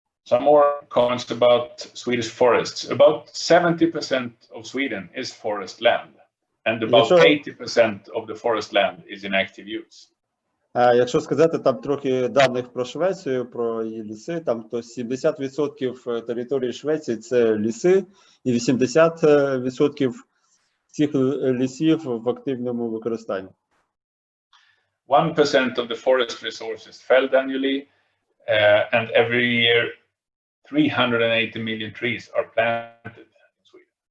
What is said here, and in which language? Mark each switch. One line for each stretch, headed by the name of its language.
English: Some more comments about Swedish forests. About 70% of Sweden is forest land, and about 80% of the forest land is in active use.
Ukrainian: Якщо сказати там трохи даних про Швецію, про її ліси, там то 70% території Швеції це ліси, і 80% цих лісів в активному використанні.
English: 1% of the forest resources felled annually, and every year 380 million trees are planted in Sweden.